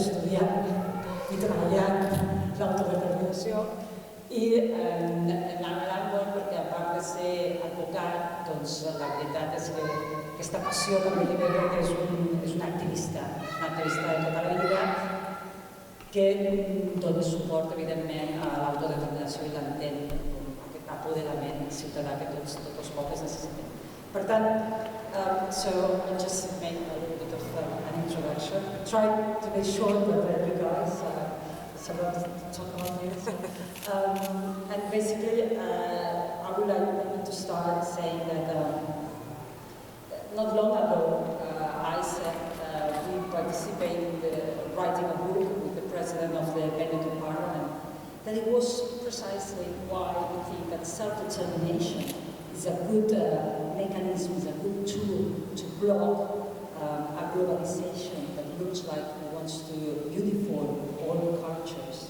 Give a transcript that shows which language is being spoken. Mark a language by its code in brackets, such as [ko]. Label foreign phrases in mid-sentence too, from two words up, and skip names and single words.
[ca] estudiant i treballant l'autodeterminació i en Aamer Anwar perquè a part de ser advocat, la veritat és que aquesta passió també li ve que és un activista de tota la vida que dona suport evidentment a l'autodeterminació i l'entén com aquest apoderament ciutadà que tots els pobles necessitem. Per tant, [en] so I just made a little bit of an introduction. Try to be short, but you guys, so I want to talk about this. And basically, I would like to start saying that not long ago, I said we participated in the writing a book with the president of the Veneto Parliament, that it was precisely why we think that self-determination is a good mechanism, is a good tool to block a globalization that looks like it wants to uniform all cultures.